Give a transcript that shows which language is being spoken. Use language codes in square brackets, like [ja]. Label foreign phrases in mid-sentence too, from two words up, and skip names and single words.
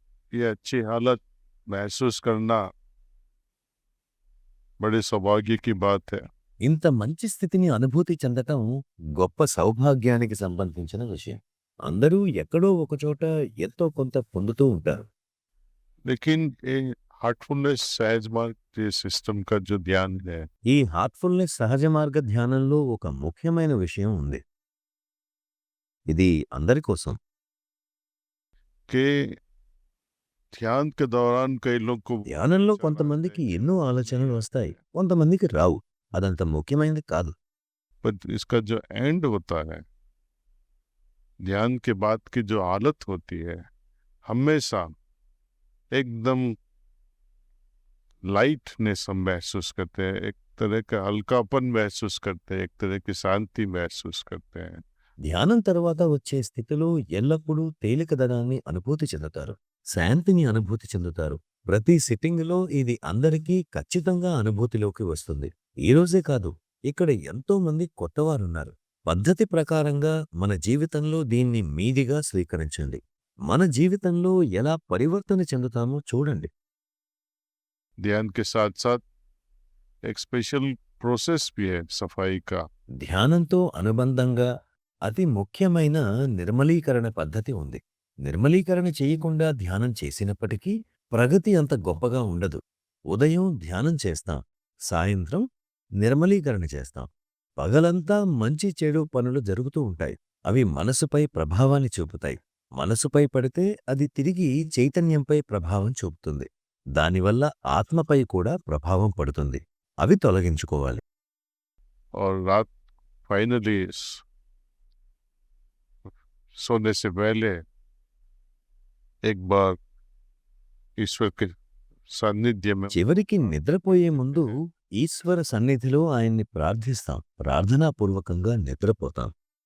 [hi] ये अच्छी हालत महसूस करना बड़े सौभाग्य की बात है। [te] ఇంత మంచి స్థితిని అనుభూతి చెందటం గొప్ప సౌభాగ్యానికి సంబంధించిన విషయం. అందరూ ఎక్కడో ఒకచోట ఎంతో కొంత పొందుతూ ఉంటారు. [hi] लेकिन ये हार्टफुलनेस सहज मार्ग के सिस्टम का जो ध्यान है, [te] ఈ హార్ట్‌ఫుల్‌నెస్ సహజ మార్గ ధ్యానంలో ఒక ముఖ్యమైన విషయం ఉంది. ఇది అందరి కోసం. [hi] कि ध्यान के दौरान कई लोग को [te] ధ్యానంలో [hi] विचार आते [te] కొంతమందికి [hi] हैं कि [te] ఎన్నో ఆలోచనలు వస్తాయి. కొంతమందికి రావు. అదంత ముఖ్యమైనది కాదు. [hi] पर इसका जो एंड होता है, ध्यान के बाद की जो हालत होती है, हमेशा एकदम लाइटनेस हम महसूस करते हैं, एक तरह का हल्कापन महसूस करते हैं, एक तरह की शांति महसूस करते हैं। [te] ధ్యానం తర్వాత వచ్చే స్థితిలో ఎల్లప్పుడూ తేలికదనాన్ని అనుభూతి చెందుతారు. శాంతిని అనుభూతి చెందుతారు. ప్రతి సిట్టింగులో ఇది అందరికీ ఖచ్చితంగా అనుభూతిలోకి వస్తుంది. ఈ రోజే కాదు, ఇక్కడ ఎంతో మంది కొత్తవారున్నారు. పద్ధతి ప్రకారంగా మన జీవితంలో దీన్ని మీదిగా స్వీకరించండి. మన జీవితంలో ఎలా పరివర్తన చెందుతామో చూడండి. [hi] ध्यान के साथ साथ एक [en] special process [hi] भी है सफाई का। [te] ధ్యానంతో అనుబంధంగా అతి ముఖ్యమైన నిర్మలీకరణ పద్ధతి ఉంది. నిర్మలీకరణ చేయకుండా ధ్యానం చేసినప్పటికీ ప్రగతి అంత గొప్పగా ఉండదు. ఉదయం ధ్యానం చేస్తాం, సాయంత్రం నిర్మలీకరణ చేస్తాం. పగలంతా మంచి చెడు పనులు జరుగుతూ ఉంటాయి. అవి మనసుపై ప్రభావాన్ని చూపుతాయి. మనసుపై పడితే అది తిరిగి చైతన్యంపై ప్రభావం చూపుతుంది. దానివల్ల ఆత్మపై కూడా ప్రభావం పడుతుంది. అవి తొలగించుకోవాలి. [hi] और रात फाइनली सोने से पहले एक बार ईश्वर के सानिध्य में [te] చివరికి నిద్రపోయే ముందు ఈశ్వర సన్నిధిలో ఆయన్ని ప్రార్థిస్తాం. ప్రార్థనాపూర్వకంగా నిద్రపోతాం.